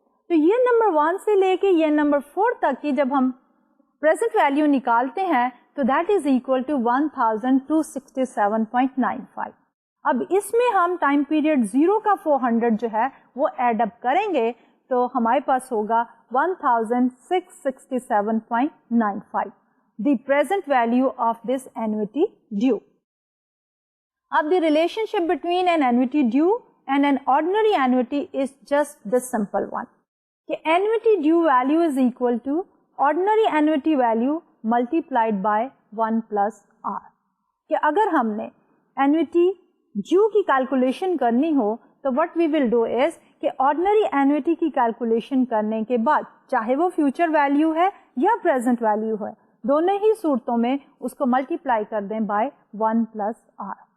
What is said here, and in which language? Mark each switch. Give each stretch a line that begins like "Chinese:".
Hindi: तो year number 1 से लेके ईयर नंबर 4 तक की जब हम प्रेजेंट वैल्यू निकालते हैं तो
English: That is equal to 1,267.95.
Hindi: अब इसमें हम टाइम पीरियड 0 का 400 जो है वो एड अप करेंगे तो हमारे पास होगा 1,667.95,
English: The present value of this annuity due. अब the relationship between an annuity due and an ordinary annuity is just this simple one कि annuity due value is equal to ordinary annuity value multiplied by 1 plus r.
Hindi: कि अगर हमने annuity due की calculation करनी हो तो
English: what we will do is
Hindi: कि ordinary annuity की कैलकुलेशन करने के बाद चाहे वो फ्यूचर वैल्यू है या प्रेजेंट वैल्यू है, दोनों ही सूरतों में उसको मल्टीप्लाई कर दें बाय 1 plus r.